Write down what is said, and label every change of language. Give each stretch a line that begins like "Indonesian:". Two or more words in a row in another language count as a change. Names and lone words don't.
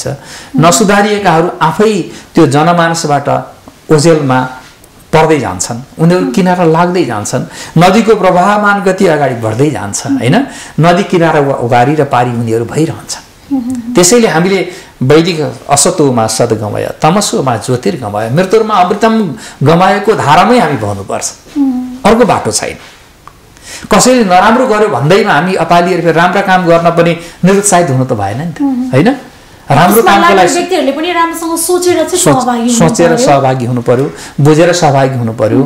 Nepali: नसुधारिएकाहरू आफै त्यो जनमानसबाट ओझेलमा पर्दै जान्छन्, उनीहरू किनारा लाग्दै जान्छन्, नदीको प्रवाहमान गति अगाडि बढ्दै जान्छ, होइन? नदी किनारा उगारी र पारी उनीहरू भइरहन्छन्। त्यसैले हामीले वैदिक
Sanskrit: असतोमा सद गमय, तमसोमा ज्योतिर्गमय, मृत्युमा अमृतम
Nepali: गमाएको धारामै हामी बहनुपर्छ। अर्को बाटो छैन। कसैले नराम्रो गर्यो भन्दैमा हामी अपालिएर फेरि राम्रो काम गर्न पनि निरुत्साहित हुनु त भएन नि त, होइन? राम्रो कामको लागि व्यक्तिहरूले पनि राम्रोसँग सोचेर सहभागी हुनु पर्यो, बुझेर सहभागी हुनु पर्यो।